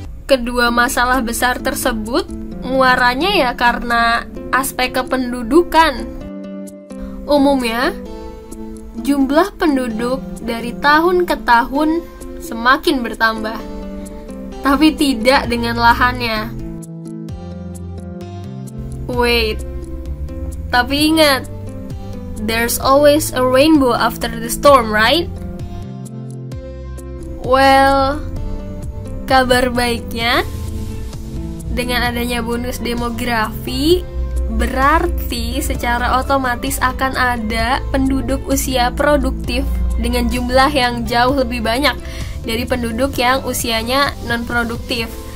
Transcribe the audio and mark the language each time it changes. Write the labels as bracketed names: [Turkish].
[Indonesian] Kedua masalah besar tersebut muaranya ya karena aspek kependudukan. Umumnya, jumlah penduduk dari tahun ke tahun semakin bertambah, tapi tidak dengan lahannya. [English] Wait, [Indonesian] tapi ingat, [English] there's always a rainbow after the storm, right? [Indonesian] Well, kabar baiknya, dengan adanya bonus demografi, berarti secara otomatis akan ada penduduk usia produktif dengan jumlah yang jauh lebih banyak dari penduduk yang usianya non-produktif.